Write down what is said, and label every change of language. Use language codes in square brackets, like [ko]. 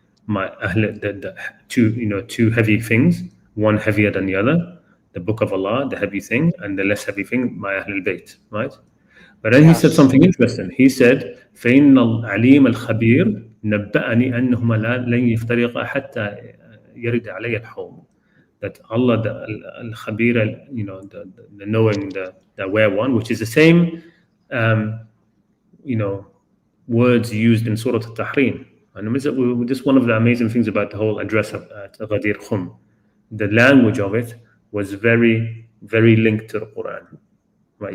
[en] My the two, two heavy things, one heavier than the other, the Book of Allah, the heavy thing, and the less heavy thing, my Ahlul Bayt, right? But then he said Yes. something interesting. He said, [ar] فَإِنَّ الْعَلِيمَ الْخَبِيرُ نَبَّأَنِي أَنَّهُمَا لَن يَفْتَرِقَا حَتَّى يَرِدَ عَلَيَّ الْحَوْض. [en] That Allah, the Al-Khabir, the knowing, the aware one, which is the same, um, you know, words used in Surah Al-Tahrim. And this is one of the amazing things about the whole address of Ghadir Khum. The language of it was very, very linked to the Quran. Right?